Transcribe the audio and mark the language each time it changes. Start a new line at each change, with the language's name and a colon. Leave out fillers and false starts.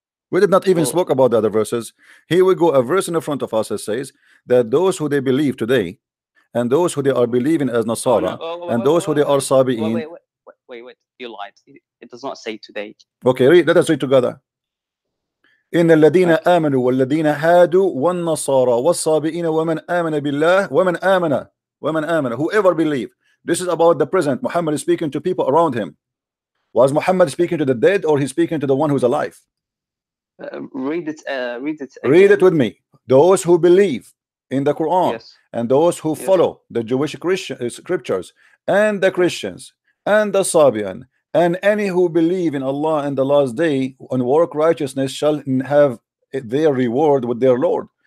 English: We did not even spoke about the other verses. Here we go, a verse in the front of us that says that those who they believe today, and those who they are believing as Nasara, and those who they are Sabi'in. Wait, you lied. It does not say today. Okay, let us read together.
Arabic: إن الذين آمنوا والذين هادوا والنصارى والصابئين ومن آمن بالله ومن آمن
English: whoever believe. This is about the present. Muhammad is speaking to people around him. Was Muhammad speaking to the dead, or he's speaking to the one who's alive? Read it again. Read it with me. Those who believe in the Quran, and those who follow the Jewish Christian scriptures, and the Christians and the Sabian, and any who believe in Allah and the last day and work righteousness shall have their reward with their Lord.